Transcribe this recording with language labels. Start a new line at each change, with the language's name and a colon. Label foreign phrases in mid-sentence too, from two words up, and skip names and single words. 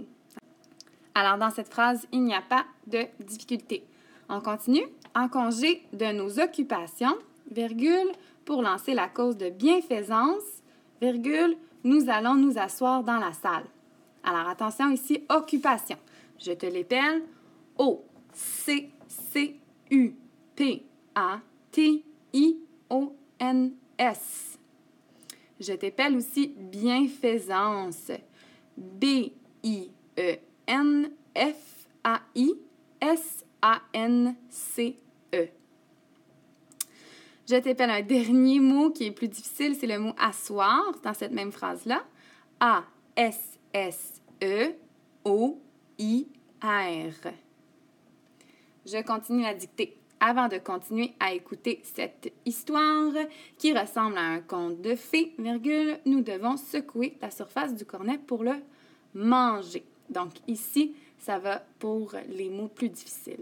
French: Alors, dans cette phrase, il n'y a pas de difficulté. On continue. En congé de nos occupations, virgule, pour lancer la cause de bienfaisance, virgule, nous allons nous asseoir dans la salle. Alors, attention ici, occupation. Je te l'épelle. O-C-C-U-P-A-T-I-O-N-S. Je t'épelle aussi bienfaisance. B-I-E-N-F-A-I-S-A-N-C-E. A-N-C-E. Je t'appelle un dernier mot qui est plus difficile, c'est le mot asseoir dans cette même phrase-là. A-S-S-E-O-I-R. Je continue la dictée. Avant de continuer à écouter cette histoire qui ressemble à un conte de fées, virgule, nous devons secouer la surface du cornet pour le manger. Donc ici, ça va pour les mots plus difficiles.